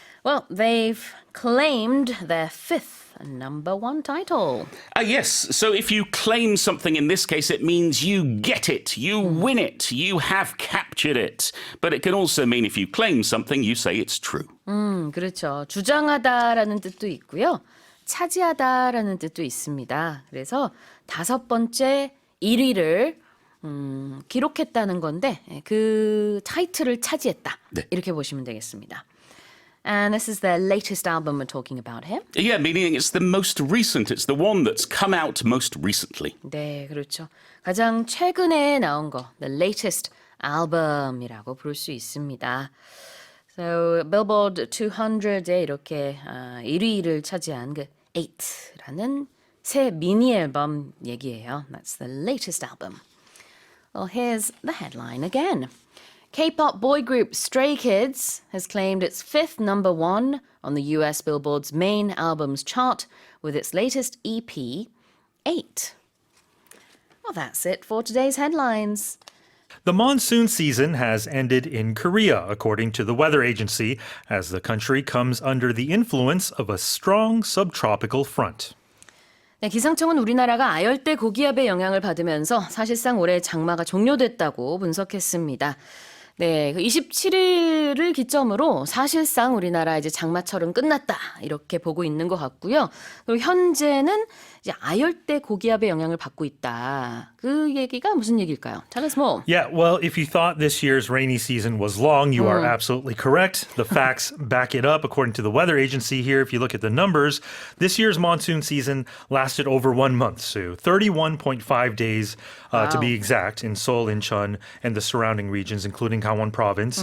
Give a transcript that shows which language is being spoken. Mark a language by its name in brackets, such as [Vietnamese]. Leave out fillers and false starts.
[English] Well, they've claimed their fifth number one title. Yes, so if you claim something in this case, it means you get it, you win it, you have captured it. But it can also mean if you claim something, you say it's true. [Korean] 그렇죠. 주장하다라는 뜻도 있고요. 차지하다라는 뜻도 있습니다. 그래서 5번째 1위를 기록했다는 건데 그 타이틀을 차지했다. 네. 이렇게 보시면 되겠습니다. [English] And this is their latest album we're talking about here. Yeah, meaning it's the most recent, it's the one that's come out most recently. [Korean] 네, 그렇죠. 가장 최근에 나온 거, the latest album 이라고 부를 수 있습니다. So, Billboard 200에 이렇게 1위를 차지한 그 8라는 새 미니 앨범 얘기예요. [English] That's the latest album. Well, here's the headline again. K-pop boy group Stray Kids has claimed its fifth number one on the US Billboard's main albums chart with its latest EP, 8. Well, that's it for today's headlines. The monsoon season has ended in Korea, according to the weather agency, as the country comes under the influence of a strong subtropical front. [Korean] 네, 기상청은 우리나라가 아열대 고기압의 영향을 받으면서 사실상 올해 장마가 종료됐다고 분석했습니다. 네, 27일을 기점으로 사실상 우리나라 이제 장마철은 끝났다 이렇게 보고 있는 것 같고요. 그리고 현재는 이제 아열대 고기압의 영향을 받고 있다. 그 얘기가 무슨 얘기일까요? [English] Tell us more. Yeah, well, if you thought this year's rainy season was long, you are absolutely correct. The facts back it up. According to the weather agency here, if you look at the numbers, this year's monsoon season lasted over 1 month, so 31.5 days to be exact in Seoul, Incheon, and the surrounding regions, including Gangwon province.